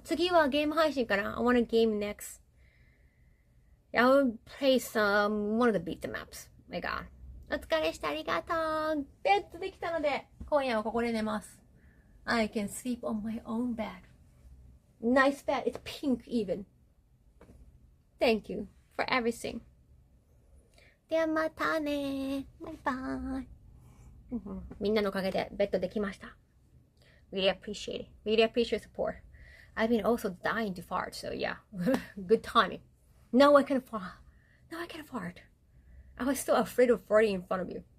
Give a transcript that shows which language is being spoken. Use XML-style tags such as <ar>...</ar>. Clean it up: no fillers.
<ja>次はゲーム配信かな。</ja> <en>I want to game next. I'll play one of the beat them ups. My god.</en> <ja>お疲れした。ありがとう。ベッドできたので、今夜はここで寝ます。</ja> <en>I can sleep on my own bed. Nice bed. It's pink even. Thank you for everything.</en> <ja>ではまたね。バイバイ。みんなのおかげでベッドできました。</ja> <en>Really appreciate it. Really appreciate support. I've been also dying to fart, so yeah. Good timing. Now I can fart. I was so afraid of farting in front of you.</en>